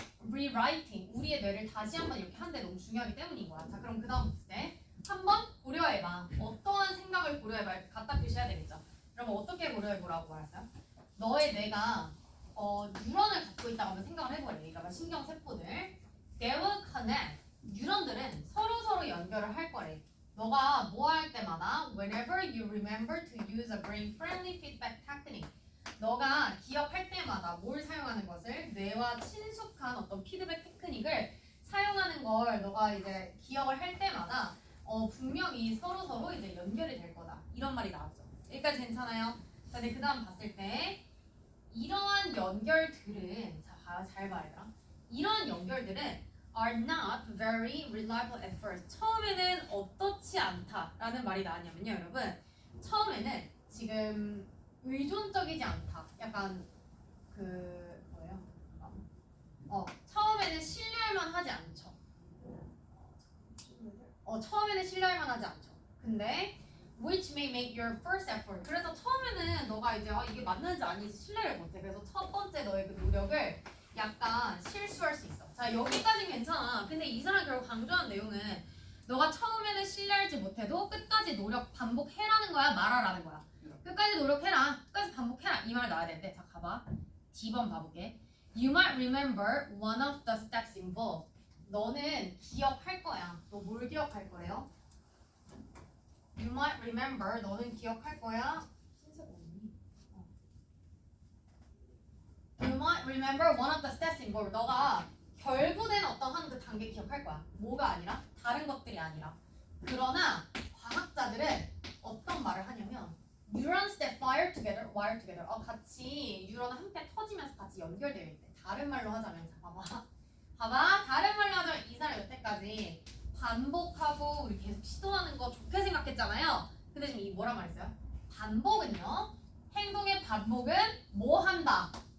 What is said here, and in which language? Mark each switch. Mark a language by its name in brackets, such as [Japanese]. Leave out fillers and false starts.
[Korean] rewriting. 우리의 뇌를 다시 한번 이렇게 하는데 너무 중요하기 때문인 거야. 자 그럼 그 다음 볼때 한번 고려해봐. 어떠한 생각을 고려해봐. 이렇게 갖다 표시해야 되겠죠. 그러면 어떻게 고려해보라고 말했어요? 너의 뇌가 뉴런을 갖고 있다고 한번 생각을 해보래. [English] 그러니까 [Korean] 신경세포들 [English] they will connect. [Korean] 뉴런들은 서로 연결을 할 거래. 너가 뭐 할 때마다 [English] whenever you remember to use a brain-friendly feedback technique. [Korean] 너가 기억할 때마다 뭘 사용하는 것을 뇌와 친숙한 어떤 피드백 테크닉을 사용하는 걸 너가 이제 기억을 할 때마다 분명히 서로 이제 연결이 될 거다. 이런 말이 나왔죠. 여기까지 괜찮아요? 자, 네, 그 다음 봤을 때 이러한 연결들은 잘 봐, 얘들아. 이러한 연결들은 [English] are not very reliable at first. [Korean] 처음에는 어떻지 않다라는 말이 나왔냐면요, 여러분. 처음에는 지금 의존적이지 않다. 약간 그 뭐예요? 처음에는 신뢰할만 하지 않죠. 처음에는 신뢰할만 하지 않죠. 근데 [English] which may make your first effort. [Korean] 그래서 처음에는 너가 이제 이게 맞는지 아닌지 신뢰를 못해. 그래서 첫 번째 너의 그 노력을 약간 실수할 수 있어. 자, 여기까지는 괜찮아. 근데 이 사람 결국 강조한 내용은 너가 처음에는 신뢰하지 못해도 끝까지 노력 반복해라는 거야, 말하라는 거야. 끝까지 노력해라. 끝까지 반복해라. 이 말 나와야 되는데. 자, 가봐. D번 봐볼게. [English] You might remember one of the steps involved. [Korean] 너는 기억할 거야. 너 뭘 기억할 거예요? [English] You might remember. [Korean] 너는 기억할 거야. [English] You might remember one of the steps involved. [Korean] 너가 결부된 어떤 한 그 단계 기억할 거야. 뭐가 아니라? 다른 것들이 아니라. 그러나 과학자들은 어떤 말을 하냐면 [English] neurons that fire together, wire together. [Korean] 같이 뉴런은 함께 터지면서 같이 연결되어 있대. 다른 말로 하자면, 자, 봐봐. 다른 말로 하자면 이 사람 여태까지 반복하고 우리 계속 시도하는 거 좋게 생각했잖아요. 근데 지금 이 뭐라 말했어요? 반복은요. 행동의 반복은 뭐 한다?